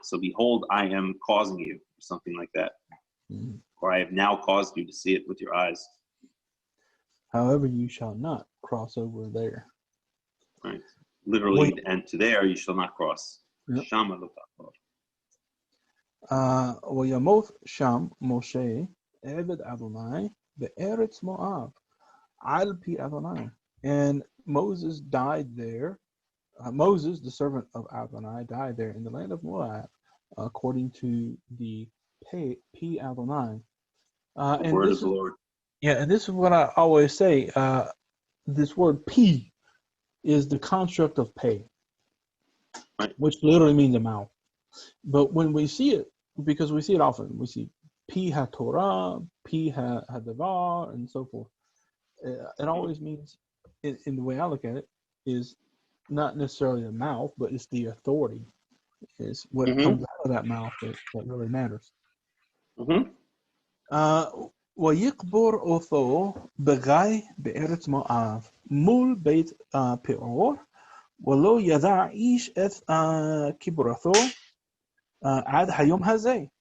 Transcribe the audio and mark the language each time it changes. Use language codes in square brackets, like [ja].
[en] So behold, I am causing you, or something like that. Or I have now caused you to see it with your eyes. However, you shall not cross over there. Right. Literally, and to there you shall not cross. [he] Shama l'tachor. וימות שם משה עבד אדוני בארץ מואב על פי אדוני. [en] And Moses died there. Moses, the servant of Adonai, died there in the land of Moab, according to the P Adonai. The word of the Lord. Yeah, and this is what I always say. This word P is the construct of pay, right, which literally means a mouth. But when we see it, because we see it often, we see P HaTorah, P HaDavar, and so forth. It always means, in the way I look at it, is not necessarily the mouth, but it's the authority. It's what comes out of that mouth that really matters. [he] ויקבור אותו בגיא בארץ מואב מול בית פאור ולא ידע איש את קברתו עד היום הזה.